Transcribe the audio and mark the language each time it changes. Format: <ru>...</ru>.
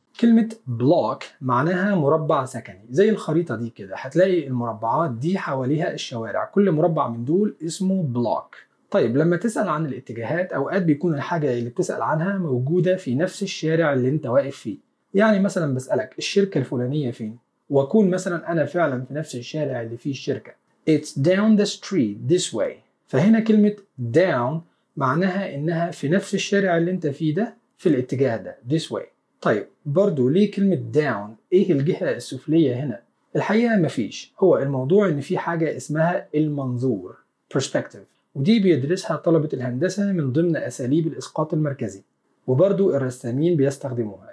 <ar>كلمة block معناها مربع سكني زي الخريطة دي كده هتلاقي المربعات دي حواليها الشوارع كل مربع من دول اسمه block. طيب لما تسأل عن الاتجاهات أوقات بيكون الحاجة اللي بتسأل عنها موجودة في نفس الشارع اللي انت واقف فيه. يعني مثلا بسألك الشركة الفلانية فين وأكون مثلا أنا فعلا في نفس الشارع اللي فيه الشركة.</ar> <en>It's down the street this way.</en> <ar>فهنا كلمة down معناها إنها في نفس الشارع اللي انت فيه ده في الاتجاه ده</ar> <en>this way.</en> <ar>طيب برضو ليه كلمة down؟ ايه الجهة السفلية هنا؟ الحقيقة مفيش. هو الموضوع ان في حاجة اسمها المنظور perspective ودي بيدرسها طلبة الهندسة من ضمن اساليب الاسقاط المركزي وبرضو الرسامين بيستخدموها.</ar>